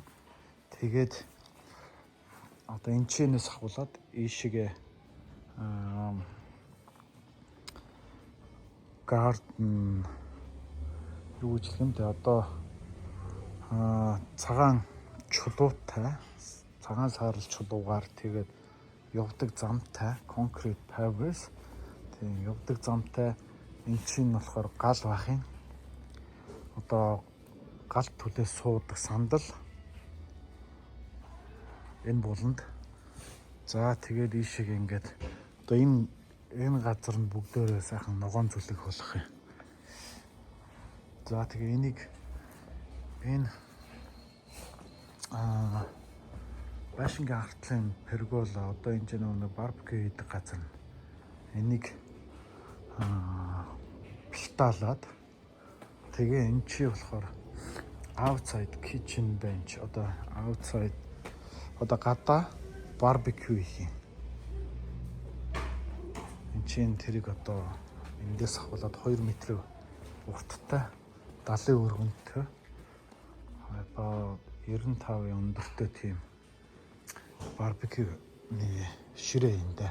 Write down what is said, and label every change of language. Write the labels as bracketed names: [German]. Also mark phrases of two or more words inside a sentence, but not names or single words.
[Mongolian] Тэгээд одоо энэ чинээс ахуулаад ийшээ garden юу гэж хэлэх юм те одоо цагаан чулуутай цагаан саарл чулуугаар тэгээд явдаг замтай [English] concrete pavers [Mongolian] тийм явдаг замтай энэ чинь болохоор гал бахын одоо гал түлээс суудаг сандал энэ буланд за тэгээд ийшээ ингээд одоо энэ газар нь бүгдөө сайхан ногоон зүлэг болох юм. За тэгээ энийг энэ байшингийн артлын пергола одоо энэ ч нэг барбекю хийдэг газар энийг плиталаад тэгээ энэ чи болохоор [English] outside kitchen bench [Mongolian] одоо outside одоо гадаа барбекю хийх. Энд чинь тэрийг одоо эндээс ахуулаад 2 м урттай 70 өргөнтэй одоо 95 өндөртэй тийм барбекюний ширээ юм да.